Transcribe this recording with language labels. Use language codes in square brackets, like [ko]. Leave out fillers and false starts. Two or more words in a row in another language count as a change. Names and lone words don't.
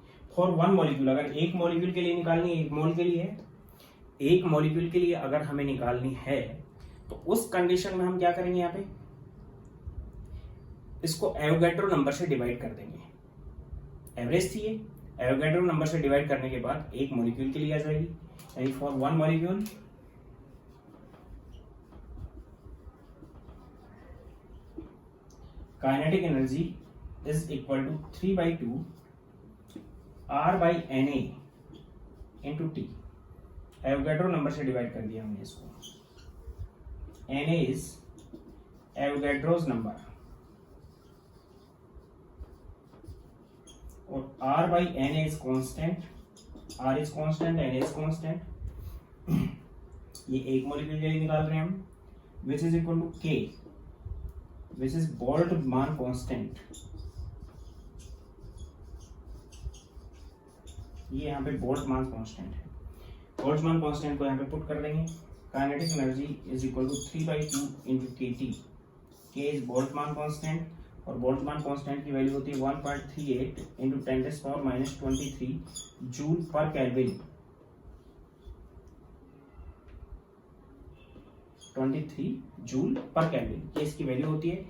[en] for 1 molecule, [hi] अगर 1 मॉलिक्यूल के लिए निकालनी है, 1 मोल के लिए, 1 मॉलिक्यूल के लिए अगर हमें निकालनी है, तो उस कंडीशन में हम क्या करेंगे, यहाँ पे इसको [en] Avogadro number [hi] से डिवाइड कर देंगे। एवरेज थी ये, [en] Avogadro number [hi] से डिवाइड करने के बाद 1 मॉलिक्यूल के लिए आ जाएगी। [en] यानी for 1 molecule kinetic energy is equal to 3/2 R/Na into T। Avogadro number [hi] से डिवाइड कर दिया हमने इसको। [en] Na is Avogadro's number और R/Na is constant, R is constant, Na is constant। [hi] ये 1 मॉलिक्यूल के लिए निकाल रहे हैं हम, [en] which is equal to K, which is Boltzmann constant, [hi] ये यहाँ पे बोल्ट्जमान कांस्टेंट है। [en] Boltzmann constant [hi] को यहाँ पे पुट कर देंगे, [en] kinetic energy is equal to 3/2 into KT. K is Boltzmann constant [hi] और [en] Boltzmann constant [hi] की वैल्यू होती है 1.38 [en] into 10⁻23 joule per kelvin, 23 joule per kelvin, [hi] ये इसकी वैल्यू होती है।